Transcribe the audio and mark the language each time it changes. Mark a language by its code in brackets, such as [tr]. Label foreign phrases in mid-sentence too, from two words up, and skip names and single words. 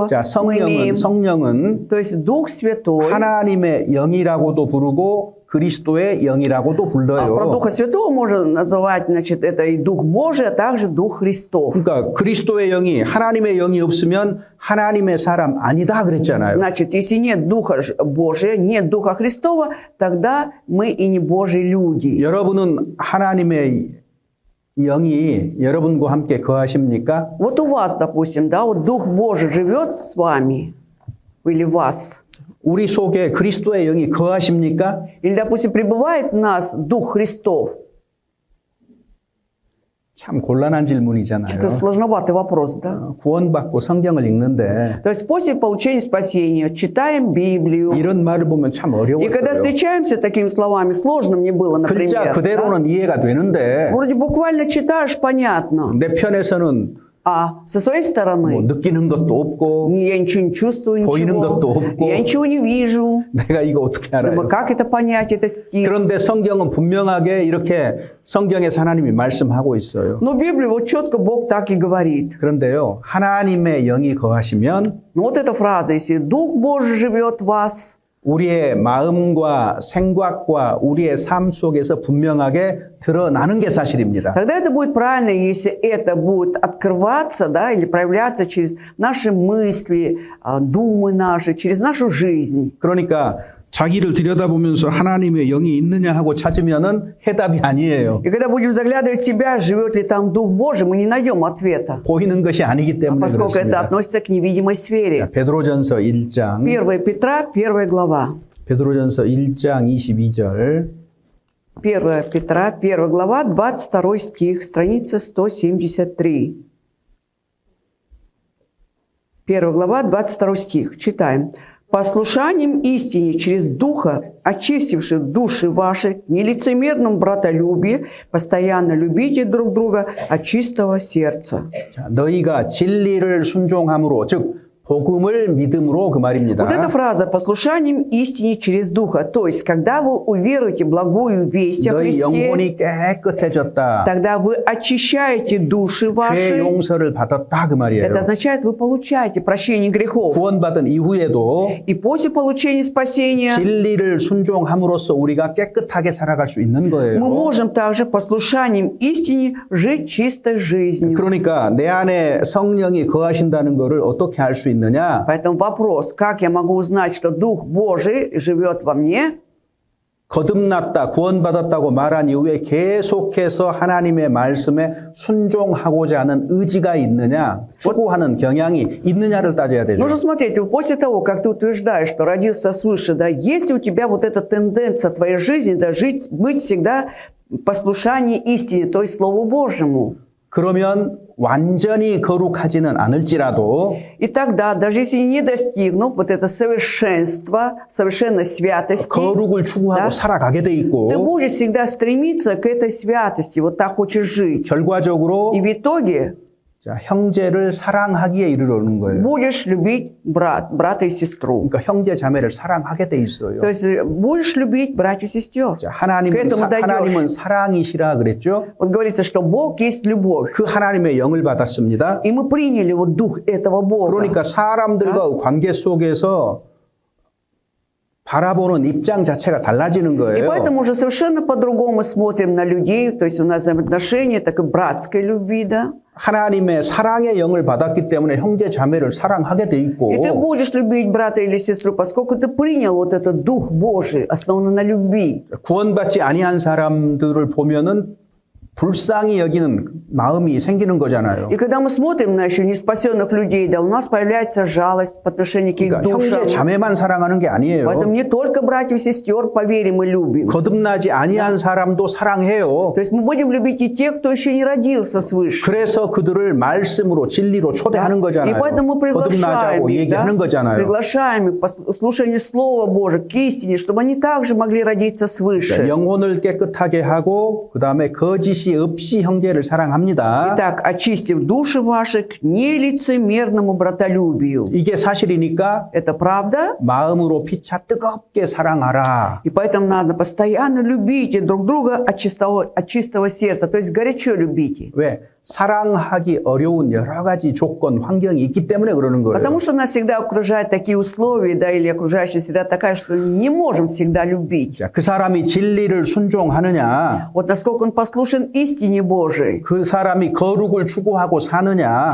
[ko] 자, [ru] мы имеем. [ko] 성령은 [ru] То есть Дух Святой. [ko] 하나님의 영이라고도 부르고 그리스도의 영이라고도 불러요. [ru] Про Духа Святого можно называть, значит, это и Дух Божий, а также Дух Христов. [ko] 그러니까 그리스도의 영이 하나님의 영이 없으면 하나님의 사람 아니다 그랬잖아요. [ru] Значит, если нет Духа Божия, нет Духа Христова, тогда мы и не Божьи люди. [ko] 여러분은 하나님의 영이 여러분과 함께 거하십니까? [ru] Вот у вас, допустим, да, вот Дух Божий живет с вами или в вас. [ko] 우리 속에 그리스도의 영이 거하십니까? [ru] Или, допустим, пребывает в нас Дух Христов. [ko] 참 곤란한 질문이잖아요. [ru] Это сложноватый вопрос, да? [ko] 구원받고 성경을 읽는데 [ru] То есть после получения спасения читаем Библию. [ko] 이런 말을 보면 참 [ru] И когда [ko] 어려웠어요. [ru] встречаемся с такими словами, сложно мне было, [ko] 글자 [ru] например. да? [ko] 그대로는 이해가 되는데 [ru] Вроде буквально читаешь, понятно. [ko] 내 편에서는 [ru] А со своей [ko] 뭐 [ru] стороны [ko] 느끼는 것도 없고 [ru] я ничего не чувствую, [ko] 보이는 [ru] ничего. [ko] 것도 없고. [ru] Я ничего не вижу. [ko] 내가 이거 어떻게 알아요? [ru] Думаю, как это понять, этот стих? [ko] 그런데 성경은 분명하게 이렇게 성경에서 하나님이 말씀하고 있어요. [ru] Но в Библии вот четко Бог так и говорит. [ko] 그런데요, 하나님의 영이 거하시면 [ru] Но вот эта фраза, если Дух Божий живет в вас, [ko] 우리의 마음과 생각과 우리의 삶 속에서 분명하게 드러나는 게 사실입니다. [ru] тогда это будет правильно, если это будет открываться, да, или проявляться через наши мысли, думы наши, через нашу жизнь. [ko] 그러니까 자기를 들여다보면서 하나님의 영이 있느냐 하고 찾으면은 해답이 아니에요. [ru] И когда будем заглядывать в себя, живет ли там Дух Божий, мы не найдем ответа. [ko] 보이는 것이 아니기 때문에 [ru] Поскольку это [ko] 그렇습니다. [ru] относится к невидимой сфере. [ko] 자, 베드로전서 1장 [ru] 1 Петра, 1 глава. [ko] 베드로전서 1장 22절 [ru] 1 Петра, 1 глава, 22 стих, страница 173. 1 глава, 22 стих. Читаем. «Послушанием истине через Духа, очистивших души ваши, к нелицемерному братолюбию, постоянно любите друг друга от чистого сердца». [ko] 자, 너희가 진리를 순종함으로 즉 복음을 믿음으로 그 말입니다. [ru] Вот эта фраза «послушанием истине через Духа», то есть, когда вы уверуете благую весть о [ko] 너희 [ru] Христе, [ko] 영혼이 깨끗해졌다. [ru] тогда вы очищаете души [ko] 죄 [ru] ваши. [ko] 용서를 받았다 그 말이에요. [ru] Это означает, вы получаете прощение грехов. [ko] 구원받은 이후에도 [ru] И после получения спасения [ko] 진리를 순종함으로써 우리가 깨끗하게 살아갈 수 있는 거예요. [ru] мы можем также послушанием истине жить чистой жизнью. [ko] 그러니까 내 안에 성령이 거하신다는 것을 어떻게 알 수 있느냐? [ru] Поэтому вопрос, как я могу узнать, что Дух Божий живет во мне? [ko] 거듭났다, 구원받았다고 말한 이후에 계속해서 하나님의 말씀에 순종하고자 하는 의지가 있느냐, 추구하는 경향이 있느냐를 따져야 되죠. [ru] Нужно смотреть, после того, как ты утверждаешь, что родился свыше, да, есть ли у тебя вот эта тенденция в твоей жизни, да, быть всегда в послушании истине, то есть Слову Божьему. [ko] 그러면 완전히 거룩하지는 않을지라도 [ru] И тогда, даже если не достигнув вот это совершенство, совершенной святости, [ko] 거룩을 추구하고 [ru] Да. [ko] 살아가게 돼 [ru] ты [ko] 있고 [ru] будешь всегда стремиться к этой святости, вот так хочешь жить. [ko] 결과적으로 [ru] И в итоге [ko] 자, 형제를 사랑하기에 이르러는 거예요. [ru] будешь любить брата и сестру. [ko] 그러니까 형제 자매를 사랑하게 돼 있어요. [ru] То есть будешь любить братьев и сестер. [ko] 자, 하나님은, [ru] к этому дойдешь. [ko] 하나님은 사랑이시라 그랬죠. [ru] Вот говорится, что Бог есть любовь. [ko] 그 하나님의 영을 받았습니다. [ru] И мы приняли вот дух этого Бога. [ko] 그러니까 사람들과 관계 속에서 바라보는 입장 자체가 달라지는 [ru] И [ko] 거예요. [ru] поэтому уже совершенно по-другому смотрим на людей. То есть у нас взаимоотношения такой братской любви, да. [ko] 하나님의 사랑의 영을 받았기 때문에 형제 자매를 사랑하게 돼 있고 [ru] И ты будешь любить брата или сестру, поскольку ты принял вот этот Дух Божий, основанный на любви. [ko] 구원받지 아니한 사람들을 보면은 불쌍히 여기는 마음이 생기는 거잖아요. [ru] И когда мы смотрим на еще неспасенных людей, да, у нас появляется жалость по отношению к их [ko] 그러니까 형제 [ru] душам. [ko] 자매만 사랑하는 게 [ru] Поэтому [ko] 아니에요. [ru] не только братьев и сестер поверим и любим. [ko] 거듭나지 아니한 사람도 사랑해요. [ru] То есть мы будем любить и тех, кто еще не родился свыше. [ko] 그래서 그들을 말씀으로 진리로 초대하는 [ru] И [ko] 거잖아요. [ru] поэтому мы приглашаем [ko] 거듭나자고 [ru] их, да, [ko] 얘기하는 거잖아요. [ru] приглашаем их к слушанию Слова Божьего, к истине, чтобы они также могли родиться свыше. [ko] 영혼을 깨끗하게 하고 그 다음에 거짓이 없이 형제를 사랑합니다. [ru] Итак, очистив души ваши к нелицемерному братолюбию. [ko] 이게 사실이니까 [ru] Это правда? [ko] 마음으로 피차 뜨겁게 사랑하라. [ru] И поэтому надо постоянно любите друг друга от чистого сердца, то есть горячо любите. [ko] 왜? 사랑하기 어려운 여러 가지 조건, 환경이 있기 때문에 그러는 거예요. [ru] Потому что нас всегда окружают такие условия, да, или окружающая среда такая, что не можем всегда любить. [ko] 자, 그 사람이 진리를 순종하느냐, [ru] Вот насколько он послушен истине Божией, [ko] 그 사람이 거룩을 추구하고 사느냐,